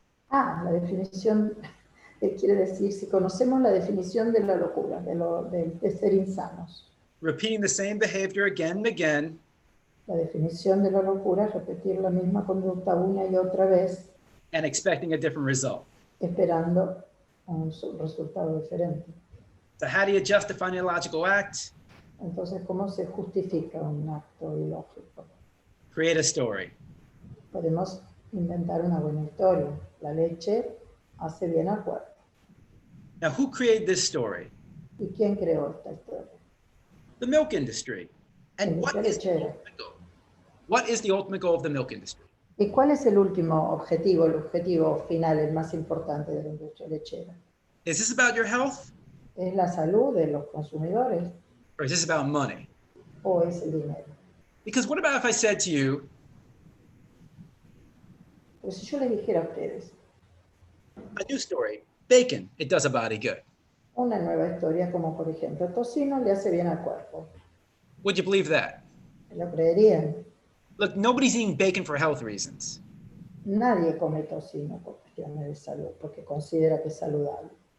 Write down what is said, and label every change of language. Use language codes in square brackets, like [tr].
[es] la definición, quiere decir, si conocemos la definición de la locura, de ser insanos. [en] Repeating the same behavior again and again. [es] La definición de la locura es repetir la misma conducta una y otra vez. [en] And expecting a different result. [es] Esperando un resultado diferente. [en] So how do you justify an illogical act? [es] Entonces, ¿cómo se justifica un acto ilógico? [en] Create a story. [es] Podemos inventar una buena historia. La leche hace bien al cuerpo. [en] Now, who created this story? [es] ¿Y quién creó esta historia? [en] The milk industry. And what is the ultimate goal? What is the ultimate goal of the milk industry? [es] ¿Y cuál es el último objetivo, el objetivo final, el más importante de la industria lechera? [en] Is this about your health? [es] ¿Es la salud de los consumidores [en] Or is this about money? [es] o es el dinero? [en] Because what about if I said to you, [es] Pues si yo les dijera a ustedes [en] a new story, bacon, it does a body good. [es] una nueva historia como, por ejemplo, tocino le hace bien al cuerpo, [en] Would you believe that? [es] ¿lo creerían? [en] Look, nobody's eating bacon for health reasons. [es] Nadie come tocino por cuestiones de salud, porque considera que es saludable.